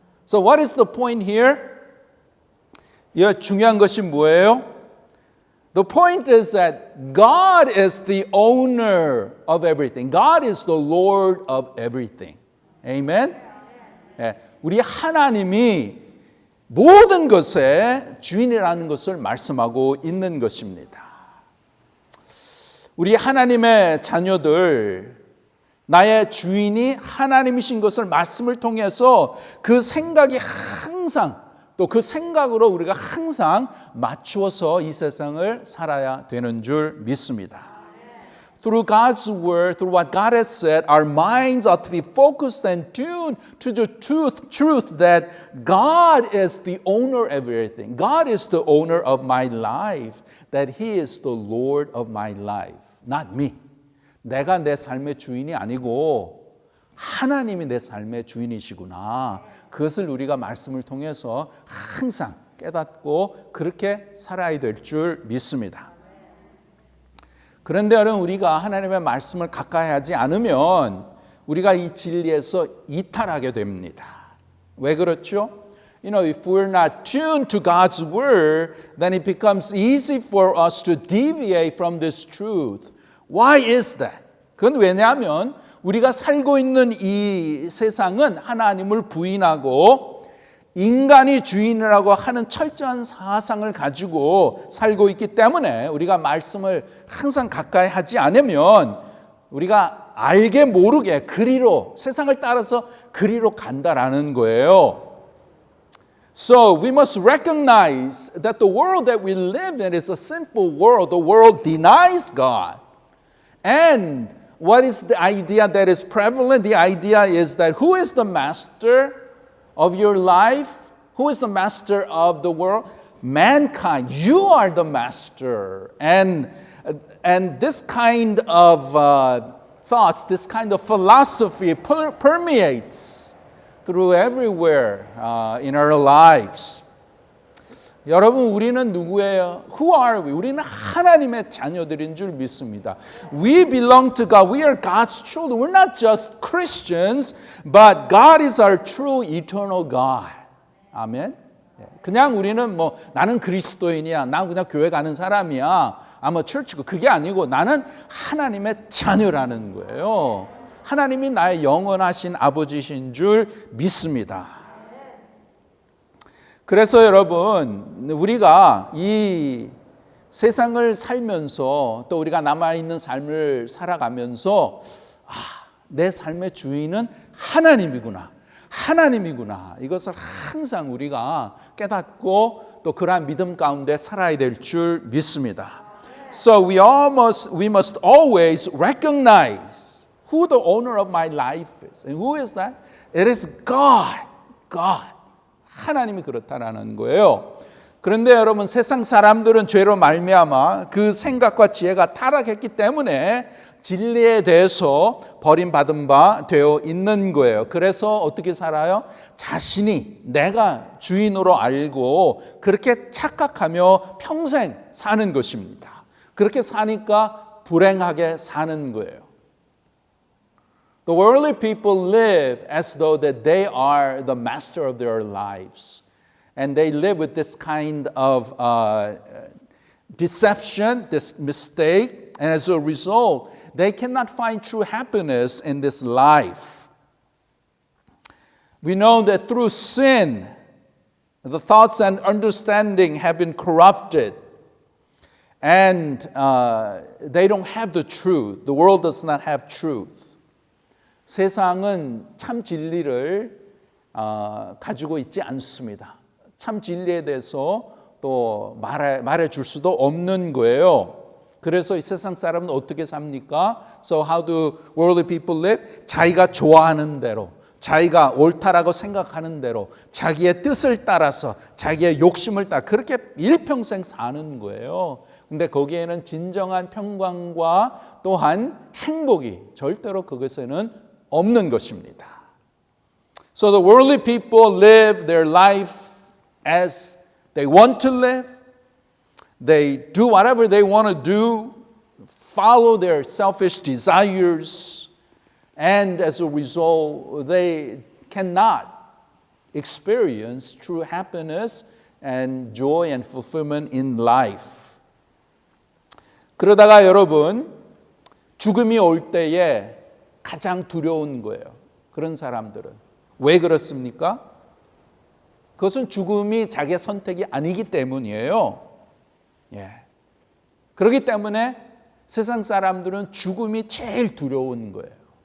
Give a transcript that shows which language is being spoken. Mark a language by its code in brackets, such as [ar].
[en] So what is the point here? [ko] 이 중요한 것이 뭐예요? [en] The point is that God is the owner of everything. God is the Lord of everything. Amen? [ko] 우리 하나님이 모든 것의 주인이라는 것을 말씀하고 있는 것입니다. 우리 하나님의 자녀들, 나의 주인이 하나님이신 것을 말씀을 통해서 그 생각이 항상 또 그 생각으로 우리가 항상 맞추어서 이 세상을 살아야 되는 줄 믿습니다. [en] Through God's word, through what God has said, our minds ought to be focused and tuned to the truth that God is the owner of everything. God is the owner of my life, that He is the Lord of my life, not me. [ko] 내가 내 삶의 주인이 아니고 하나님이 내 삶의 주인이시구나. 그것을 우리가 말씀을 통해서 항상 깨닫고 그렇게 살아야 될 줄 믿습니다. 그런데 여러분, 우리가 하나님의 말씀을 가까이 하지 않으면 우리가 이 진리에서 이탈하게 됩니다. 왜 그렇죠? [en] You know, if we're not tuned to God's word, then it becomes easy for us to deviate from this truth. Why is that? [ko] 그건 왜냐하면 우리가 살고 있는 이 세상은 하나님을 부인하고 인간이 주인이라고 하는 철저한 사상을 가지고 살고 있기 때문에 우리가 말씀을 항상 가까이 하지 않으면 우리가 알게 모르게 그리로 세상을 따라서 그리로 간다라는 거예요. [en] So we must recognize that the world that we live in is a sinful world. The world denies God. And what is the idea that is prevalent? The idea is that who is the master of your life? Who is the master of the world? Mankind. You are the master. And this kind of thoughts, this kind of philosophy permeates through everywhere in our lives. [ko] 여러분, 우리는 누구예요? [en] Who are we? [ko] 우리는 하나님의 자녀들인 줄 믿습니다. [en] We belong to God. We are God's children. We're not just Christians, but God is our true eternal God. [ko] 아멘. 그냥 우리는 뭐 나는 그리스도인이야. 난 그냥 교회 가는 사람이야. 아마 철치고 그게 아니고 나는 하나님의 자녀라는 거예요. 하나님이 나의 영원하신 아버지신 줄 믿습니다. 그래서 여러분, 우리가 이 세상을 살면서 또 우리가 남아있는 삶을 살아가면서 내 삶의 주인은 하나님이구나. 하나님이구나. 이것을 항상 우리가 깨닫고 또 그러한 믿음 가운데 살아야 될 줄 믿습니다. [en] So we must always recognize who the owner of my life is. And who is that? It is God. God. [ko] 하나님이 그렇다라는 거예요. 그런데 여러분, 세상 사람들은 죄로 말미암아 그 생각과 지혜가 타락했기 때문에 진리에 대해서 버림받은 바 되어 있는 거예요. 그래서 어떻게 살아요? 자신이 내가 주인으로 알고 그렇게 착각하며 평생 사는 것입니다. 그렇게 사니까 불행하게 사는 거예요. [en] The worldly people live as though that they are the master of their lives. And they live with this kind of deception, this mistake. And as a result, they cannot find true happiness in this life. We know that through sin, the thoughts and understanding have been corrupted. And they don't have the truth. The world does not have truth. [ko] 세상은 참 진리를 가지고 있지 않습니다. 참 진리에 대해서 또 말해줄 수도 없는 거예요. 그래서 이 세상 사람은 어떻게 삽니까? [en] So how do worldly people live? [ko] 자기가 좋아하는 대로, 자기가 옳다라고 생각하는 대로, 자기의 뜻을 따라서, 자기의 욕심을 따라 그렇게 일평생 사는 거예요. 근데 거기에는 진정한 평강과 또한 행복이 절대로 그것에는 없는 것입니다. [en] So the worldly people live their life as they want to live. They do whatever they want to do, follow their selfish desires, and as a result, they cannot experience true happiness and joy and fulfillment in life. [ko] 그러다가 여러분, 죽음이 올 때에 가장 두려운 거예요. 그런 사람들은. 왜 그렇습니까? 그것은 죽음이 자기의 선택이 아니기 때문이에요. 그렇기 때문에 세상 사람들은 죽음이 제일 두려운 거예요.